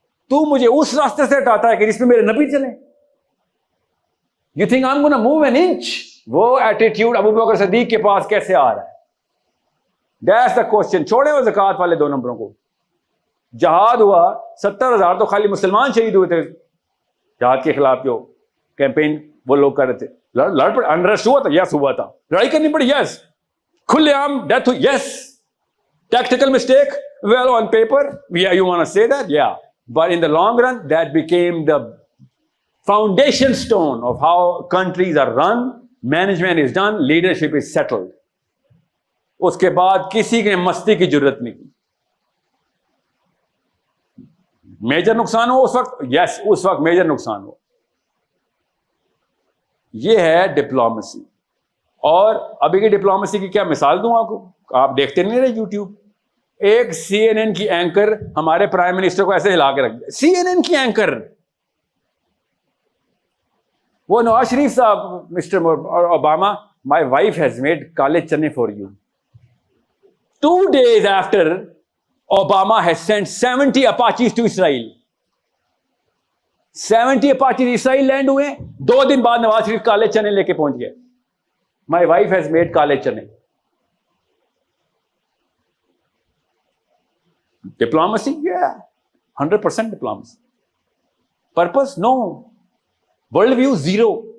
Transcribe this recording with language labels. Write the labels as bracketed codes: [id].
[ur] تو مجھے اس راستے سے ہٹاتا ہے کہ جس میں میرے نبی چلیں. [en] You think I am gonna move an inch. [ur] وہ ایٹیٹیوڈ ابو بکر صدیق کے پاس کیسے آ رہا ہے؟ [en] That's the question. [ur] چھوڑے وہ زکوٰۃ والے 2 نمبروں کو. جہاد ہوا, 70,000 تو خالی مسلمان شہید ہوئے تھے جہاد کے خلاف. جو کیمپین وہ لوگ کر رہے تھے, لڑ پڑ, انریسٹ ہوا تھا, یس ہوا تھا, لڑائی کرنی پڑی, یس, کھلے عام ڈیتھ ہوئی, یس, tactical mistake, [en] well on paper, yeah, you want to say that, yeah, but in the long run that became the foundation stone of how countries are run, management is done, leadership is settled. [ur] اس کے بعد کسی نے مستی کی ضرورت نہیں کی. Major نقصان ہو اس وقت, یس, اس وقت میجر نقصان ہو. یہ ہے ڈپلومیسی. اور ابھی کی ڈپلومیسی کی کیا مثال دوں آپ کو؟ آپ دیکھتے نہیں رہے یوٹیوب. ایک سی این این کی اینکر ہمارے پرائم منسٹر کو ایسے ہلا کے رکھ دیا. سی این این کی اینکر, وہ نواز شریف صاحب, [en] Mister Obama, my wife has made kale chane for you. 2 days after Obama has sent 70 Apaches to Israel. [ur] 70 Apaches Israel land ہوئے. 2 دن بعد نواز شریف کالے چنے لے کے پہنچ گئے. [en] My wife has made kale chane. [ur] Diplomacy, 100% diplomacy. [en] Purpose no, world view 0.